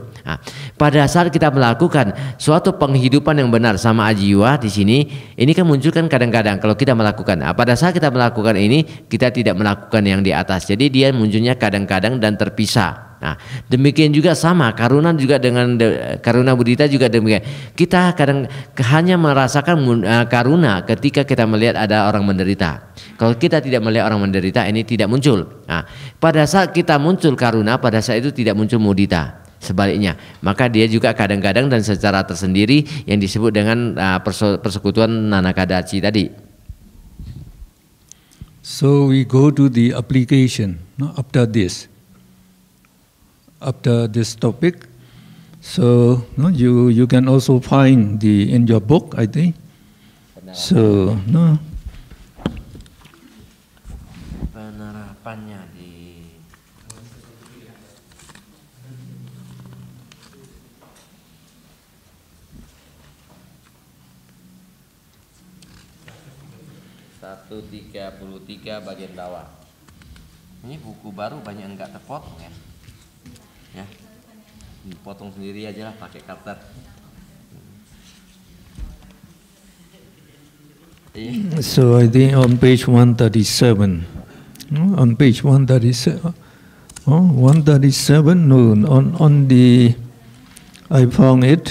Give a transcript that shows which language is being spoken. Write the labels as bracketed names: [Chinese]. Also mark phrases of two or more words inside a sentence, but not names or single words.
[Indonesian] Pada saat kita melakukan suatu penghidupan yang benar sama ajiwa di sini, ini kan muncul kan kadang-kadang kalau kita melakukan. Pada saat kita melakukan ini, kita tidak melakukan yang di atas. Jadi dia munculnya kadang-kadang dan terpisah. Demikian juga sama karuna juga dengan [Pali] karuna mudita [Indonesian] juga demikian. Kita kadang hanya merasakan karuna ketika kita melihat ada orang menderita. Kalau kita tidak melihat orang menderita, ini tidak muncul. Pada saat kita muncul karuna, pada saat itu tidak muncul mudita. Sebaliknya, maka dia juga kadang-kadang dan secara tersendiri yang disebut dengan persekutuan nanakadaci tadi. [English] So we go to the application after this. After this topic, so you can also find in your book, I think. So [Indonesian] penerapannya di satu 33 bagian bawah. Ini buku baru banyak enggak terpotong ya. Ya, potong sendiri aja lah pakai cutter. [English] So I think on page 137, on page 137, 137. No, on the I found it.